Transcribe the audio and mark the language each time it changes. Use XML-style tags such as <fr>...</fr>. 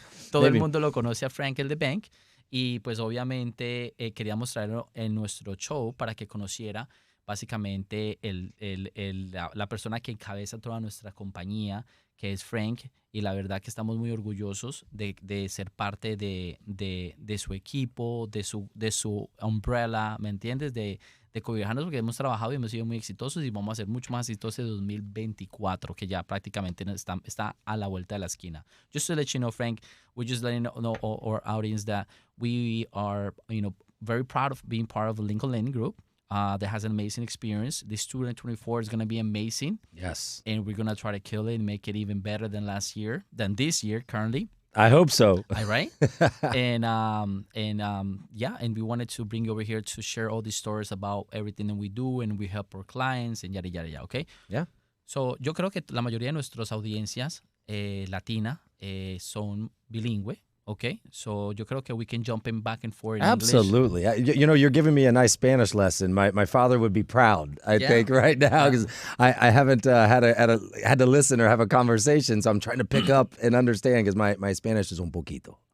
<es>Todo el mundo lo conoce a Frank el the Bank, y pues obviamente queríamos traerlo en nuestro show para que conociera básicamente la persona que encabeza toda nuestra compañía, que es Frank, y la verdad que estamos muy orgullosos de ser parte de su equipo, de su umbrella, ¿me entiendes? De cobijarnos, porque hemos trabajado y hemos sido muy exitosos y vamos a ser mucho más exitosos en 2024, que ya prácticamente está a la vuelta de la esquina.</es> <en>Just to let you know, Frank, we're just letting know our audience that we are, very proud of being part of the Lincoln Lending Group. That has an amazing experience. This 2024 is going to be amazing. Yes. And we're going to try to kill it and make it even better than this year currently. I hope so. All right. and we wanted to bring you over here to share all these stories about everything that we do and we help our clients and yada, yada, yada, okay? Yeah.</en> <es>So, yo creo que la mayoría de nuestras audiencias latina son bilingüe.</es> <en>Okay, so</en> <es>yo creo que</es> <en>we can jump in back and forth in Absolutely. English. You're giving me a nice Spanish lesson. My father would be proud, I think, right now, because I haven't had to listen or have a conversation, so I'm trying to pick up and understand, because my Spanish is</en> <es>un poquito.</es>